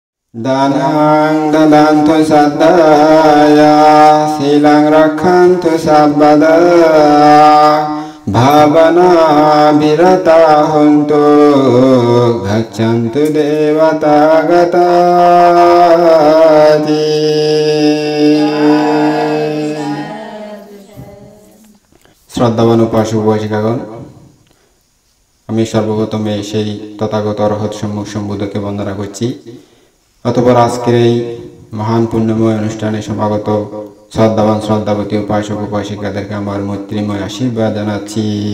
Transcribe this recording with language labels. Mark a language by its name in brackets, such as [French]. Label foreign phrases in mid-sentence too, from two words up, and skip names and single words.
[Pali] Danang dadantu saddaya silang rakhantu sabbada bhavana birata huntu gachantu devata gatati. [Bangla] শ্রদ্ধাবান উপাসক উপাসিকাগণ, আমি সর্বপ্রথমে সেই তথাগত অরহৎ সম্মুখ সম্বুদ্ধকে বন্দনা করছি। অতঃপর আজকের এই মহান পুণ্যময় অনুষ্ঠানে সমাগত শ্রদ্ধাবান শ্রদ্ধাবতী উপাসক উপাসিকাদেরকে আমার মৈত্রীময় আশীর্বাদ জানাচ্ছি।